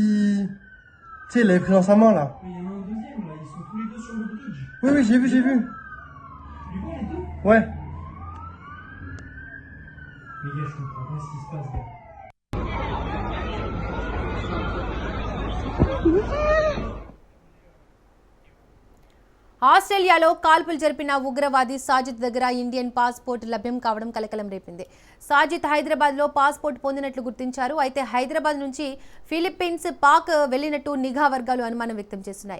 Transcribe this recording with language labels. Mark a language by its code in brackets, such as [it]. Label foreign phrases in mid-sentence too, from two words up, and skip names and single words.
[fr] Tu sais, il l'avait pris dans sa main, là. Mais il y en a un deuxième, là. Ils sont tous les deux sur le bridge. Oui, oui, j'ai vu. Tu les vois, les deux? Ouais. Mais gars, je comprends pas ce qui se passe, gars. [te] ఆస్ట్రేలియాలో కాల్పులు జరిపిన ఉగ్రవాది సాజిద్ దగ్గర [en] Indian passport [te] లభ్యం కావడం కలకలం రేపింది. సాజిద్ హైదరాబాద్లో పాస్పోర్ట్ పొందినట్లు గుర్తించారు. అయితే హైదరాబాద్ నుంచి ఫిలిప్పీన్స్, పాక్ వెళ్లినట్టు నిఘా వర్గాలు అనుమానం వ్యక్తం చేస్తున్నాయి.